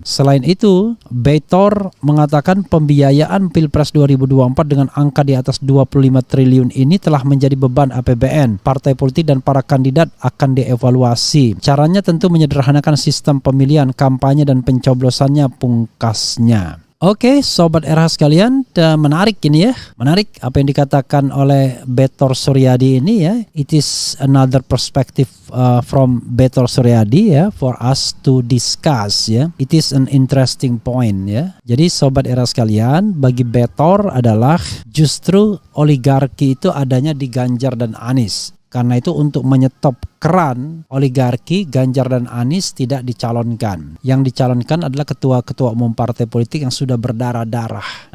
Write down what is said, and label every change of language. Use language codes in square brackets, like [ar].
[id] Selain itu, Betor mengatakan pembiayaan Pilpres 2024 dengan angka di atas 25 triliun ini telah menjadi beban APBN. Partai politik dan para kandidat akan dievaluasi. Caranya tentu menyederhanakan sistem pemilihan, kampanye dan pencoblosannya, pungkasnya. Oke, Sobat RH sekalian, menarik ini ya. Menarik apa yang dikatakan oleh Betor Suryadi ini ya. [en] It is another perspective from Betor Suryadi ya, for us to discuss ya. It is an interesting point ya. [id] Jadi Sobat RH sekalian, bagi Betor adalah justru oligarki itu adanya di Ganjar dan Anies. Karena itu untuk menyetop keran oligarki, Ganjar dan Anies tidak dicalonkan. Yang dicalonkan adalah ketua-ketua umum partai politik yang sudah berdarah-darah.